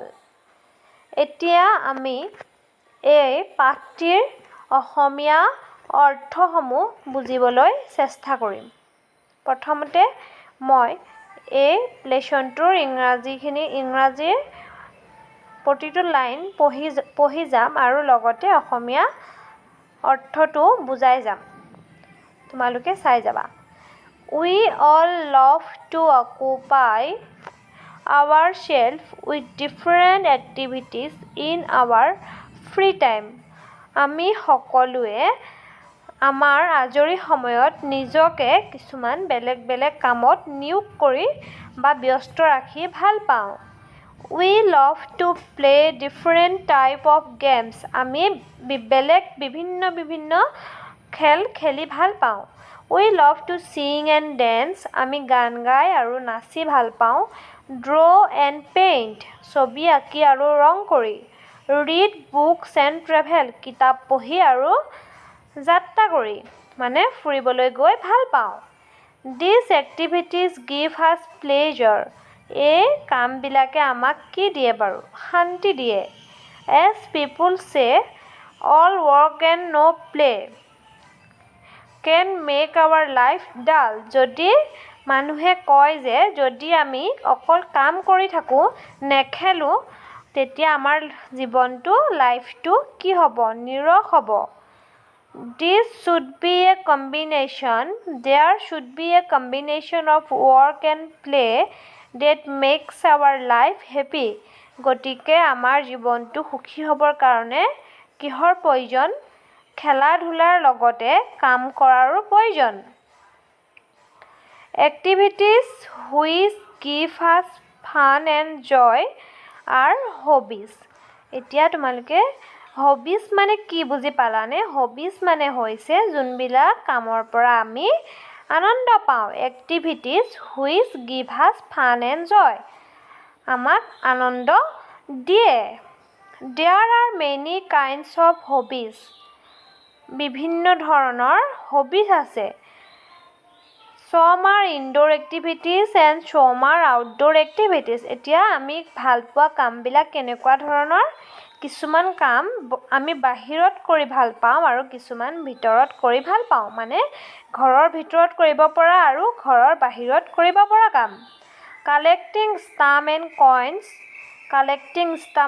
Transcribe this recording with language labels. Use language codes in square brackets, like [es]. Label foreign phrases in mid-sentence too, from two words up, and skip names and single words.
[as] এতিয়া আমি এই পাঠটিৰ অসমীয়া অৰ্থসমূহ বুজিবলৈ চেষ্টা কৰিম। প্ৰথমতে মই এই লেচনটোৰ ইংৰাজীৰ প্ৰতিটো লাইন পঢ়ি যাম আৰু লগতে অসমীয়া অৰ্থটো বুজাই যাম। তোমালোকে চাই যাবা। [en] We all love to occupy ourselves with different activities in our free time. [as] আমি সকলোৱে আমাৰ আজৰি সময়ত নিজকে কিছুমান বেলেগ বেলেগ কামত নিয়োগ কৰি বা ব্যস্ত ৰাখি ভাল পাওঁ। [en] We love to play different type of games. [as] আমি বিভিন্ন খেল খেলি ভাল পাওঁ। [en] We love to sing and dance. [as] আমি গান গাই আৰু নাচি ভাল পাওঁ। [en] Draw and paint. [as] ছবি আঁকি আৰু ৰং কৰি। [en] Read books and travel. [as] কিতাপ পঢ়ি আৰু যাত্ৰা কৰি মানে ফুৰিবলৈ গৈ ভাল পাওঁ। [en] These activities give us pleasure. [as] এই কামবিলাকে আমাক কি দিয়ে বাৰু? শান্তি দিয়ে। As people say, all work and no play can make our life dull. যদি মানুহে কয় যে যদি আমি অকল কাম কৰি থাকোঁ, নেখেলোঁ, তেতিয়া আমাৰ জীৱনটো লাইফটো কি হ'ব? নিৰস হ'ব। [en] There should be a combination of work and play that makes our life happy. [as] গতিকে আমাৰ জীৱনটো সুখী হ'বৰ কাৰণে কিহৰ প্ৰয়োজন? খেলা-ধূলাৰ লগতে কাম কৰাৰো প্ৰয়োজন। [en] Activities which give us fun and joy are hobbies. [as] এতিয়া তোমালোকে হবিজ মানে কি বুজি পালানে? হবিজ মানে হৈছে যোনবিলাক কামৰ পৰা আমি আনন্দ পাওঁ। [en] Activities which give us fun and joy. [as] আমাক আনন্দ দিয়ে। [en] There are many kinds of hobbies. [as] বিভিন্ন ধৰণৰ হবিজ আছে। [en] Some are indoor activities and some are outdoor activities. [as] এতিয়া আমি ভাল পোৱা কামবিলাক কেনেকুৱা ধৰণৰ কিছুমান কাম আমি বাহিৰত কৰি ভাল পাওঁ আৰু কিছুমান ভিতৰত কৰি ভাল পাওঁ মানে ঘৰৰ ভিতৰত কৰিব পৰা আৰু ঘৰৰ বাহিৰত কৰিব পৰা কাম [en] collecting stamp and coins collecting stamp